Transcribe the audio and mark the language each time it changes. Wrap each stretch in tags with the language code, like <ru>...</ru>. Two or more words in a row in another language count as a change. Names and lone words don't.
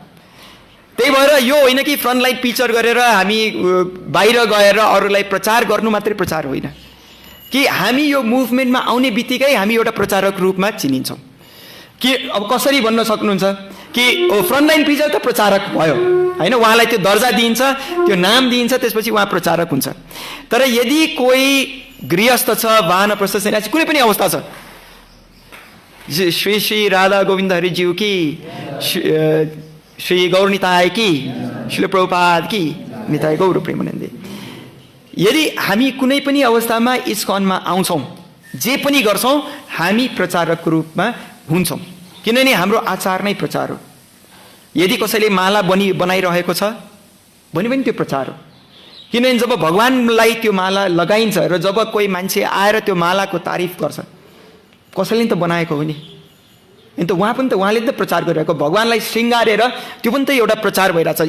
<ne>त्यही भएर यो होइन कि</ne> <en>frontline picture</en> <ne>गरेर हामी बाहिर गएर अरूलाई प्रचार गर्नु मात्रै प्रचार होइन, कि हामी यो मुभमेन्टमा आउने बित्तिकै हामी एउटा प्रचारक रूपमा चिनिन्छौँ। कि अब कसरी भन्न सक्नुहुन्छ कि</ne> <en>frontline picture</en> <ne>त प्रचारक भयो हैन, उहाँलाई त्यो दर्जा दिइन्छ, त्यो नाम दिइन्छ, त्यसपछि उहाँ प्रचारक हुन्छ। तर यदि कोही गृहस्थ छ, वानप्रस्थ सन्यासी, कुनै पनि अवस्था छ, श्री श्री राधा गोविन्द हरिज्यू की, श्री गौर निताय की, श्रील प्रभुपाद की, निताय गौर प्रेमानन्दे, यदि हामी कुनै पनि अवस्थामा इस्कनमा आउँछौँ, जे पनि गर्छौँ, हामी प्रचारकको रूपमा हुन्छौँ। किनभने हाम्रो आचार नै प्रचार हो। यदि कसैले माला बनाइरहेको छ भने पनि त्यो प्रचार हो। किनभने जब भगवानलाई त्यो माला लगाइन्छ र जब कोही मान्छे आएर त्यो मालाको तारिफ गर्छ, कसैले त बनाएको हो नि, अनि त उहाँले त प्रचार गरिरहेको, भगवानलाई श्रृङ्गारेर त्यो पनि त एउटा प्रचार भइरहेछ।</ne>